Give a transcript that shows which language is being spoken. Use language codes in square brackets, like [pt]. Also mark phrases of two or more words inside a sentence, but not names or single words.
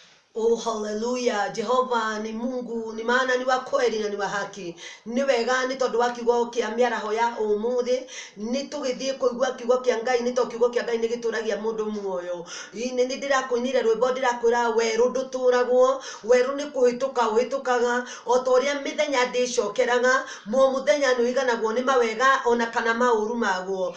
[en] Oh, hallelujah. [sw] Jehova ni Mungu, ni maana ni wa kweli na ni wa haki. [ki] Ni wega ni tondu wa kiugo kia miaraho ya umuthi ni tugithie kuigua kiugo kia Ngai, ni to kiugo kia Ngai ni gituragia mundu muoyo. Ini ni ndirakuinire rwimbo ndirakwira weru nduturagwo, weru ni kuhituka uhitukaga o ta uria mithenya ndicokeraga, muthenya ni wiganagwo ni mawega ona kana mauru magwo.